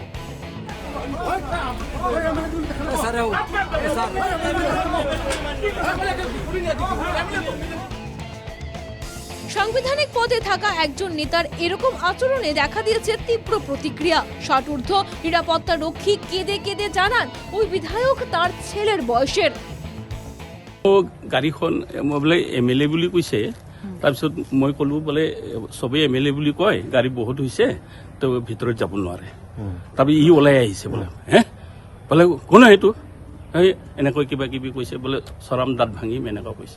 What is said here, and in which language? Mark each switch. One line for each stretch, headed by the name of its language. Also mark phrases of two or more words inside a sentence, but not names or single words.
Bangla: সাংবিধানিক পদে থাকা একজন নেতার এরকম আচরণে দেখা দিয়েছে তীব্র প্রতিক্রিয়া। ষাটঊর্ধ্ব নিরাপত্তা রক্ষী কেঁদে কেঁদে জানান ওই বিধায়ক তার ছেলের বয়সের।
Assamese: গাড়ীখন মই বোলে এমএলএ বুলি কৈছে, তাৰপিছত মই ক'লো বোলে চবেই এমএলএ বুলি কয়, গাড়ী বহুত হৈছে তো ভিতৰত যাব নোৱাৰে। তাৰপৰা ই ওলাই আহিছে বোলে, বোলে কোন এইটো এনেকৈ কিবা কিবি কৈছে, বোলে চৰাম দাঁত ভাঙিম এনেকুৱা কৈছে।